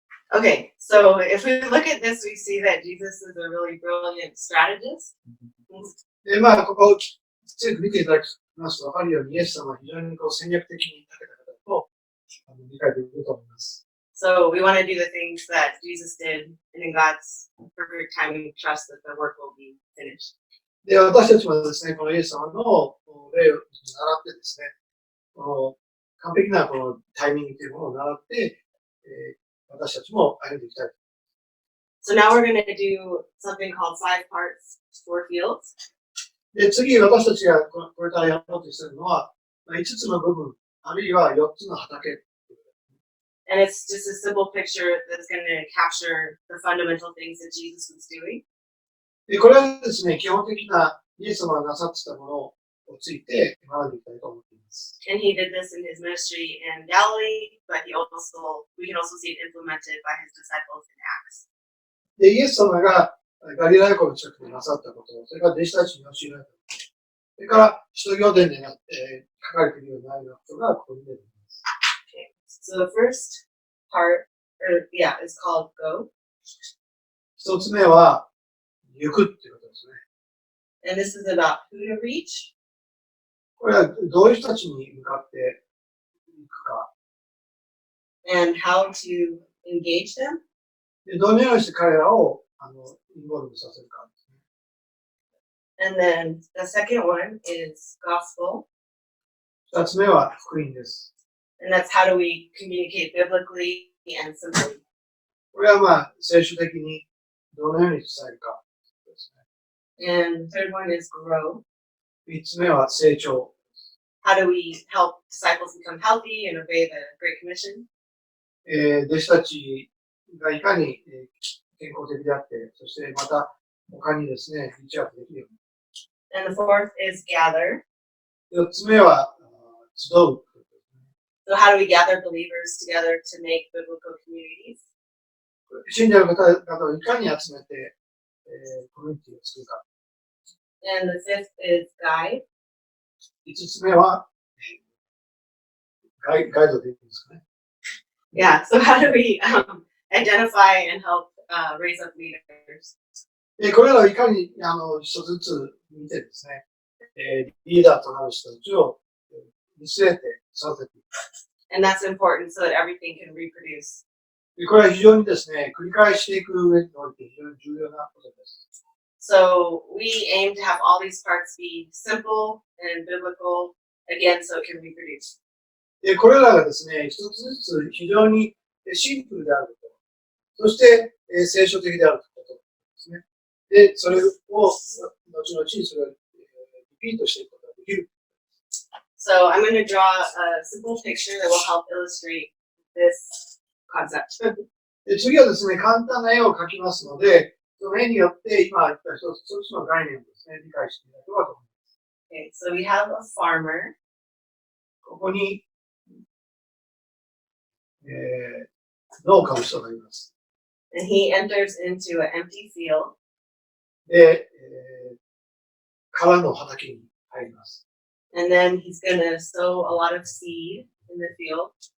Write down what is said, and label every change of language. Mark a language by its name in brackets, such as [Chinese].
[English] Okay, so if we look at this, we see that Jesus is a really brilliant strategist. [Japanese] で、まあ、ここ、強く見ていただきますと分かるように、イエス様は非常に戦略的に立てた方と理解できると思います。 [English] So we want to do the things that Jesus did, and in God's perfect timing, trust that the work will be finished. [Japanese] で、私たちもですね、このイエス様の例を習ってですね、完璧なこのタイミングというものを習って、私たちも歩んでいきたい。 [English] So now we're going to do something called 5 parts, 4 fields. [Japanese] で、次、私たちがこれからやろうとしているのは、5つの部分、あるいは4つの畑。 [English] And it's just a simple picture that's going to capture the fundamental things that Jesus was doing. [Japanese] で、これはですね、基本的なイエス様がなさっていたものをついて学んでいきたいと思っています。 [English] And he did this in his ministry in Galilee, but we can also see it implemented by his disciples in Acts. [Japanese] で、イエス様がガリラヤ湖の近くでなさったこと、それから弟子たちに教えられたこと、それから使徒行伝で書かれているようなことがここに出てきます。 [English] Okay. So the first part, is called go. [Japanese] 一つ目は、行くっていうことですね。 [English] And this is about who to reach. [Japanese] これはどういう人たちに向かっていくか。 [English] And how to engage them. [Japanese] で、どのようにして彼らをインボルブさせるかですね。 [English] And then the second one is gospel. [Japanese] 二つ目は福音です。 [English] And that's how do we communicate biblically and simply. [Japanese] これはまあ、聖書的にどのように伝えるかですね。 [English] And the third one is grow. [Japanese] 三つ目は成長。 [English] How do we help disciples become healthy and obey the Great Commission? [Japanese] 弟子たちがいかに健康的であって、そしてまた他にですね、リーチアップできるように。 [English] And the fourth is gather. [Japanese] 四つ目は集う。 [English] So how do we gather believers together to make biblical communities? [Japanese] 信者の方々をいかに集めて、コミュニティを作るか。 [English] And the fifth is guide. [Japanese] 五つ目は、ガイドでいいんですかね。 [English] Yeah, so how do we identify and help raise up leaders? [Japanese] これらをいかに一つずつ見てですね、リーダーとなる人たちを見据えて育てていく。 [English] And that's important so that everything can reproduce. [Japanese] これは非常にですね、繰り返していく上において非常に重要なことです。 [English] So we aim to have all these parts be simple and biblical, again, so it can reproduce. [Japanese] これらがですね、一つずつ非常にシンプルであること、そして聖書的であることですね。で、それを後々それをリピートしていくことができる。 [English] So I'm going to draw a simple picture that will help illustrate this concept. [Japanese] 次はですね、簡単な絵を描きますので、その絵によって今言った一つの概念をですね、理解していただければと思います。 [English] Okay, so we have a farmer. [Japanese] ここに、農家の人がいます。 [English] And he enters into an empty field. [Japanese] で、空の畑に入ります。 [English] And then he's going to sow a lot of seed in the field.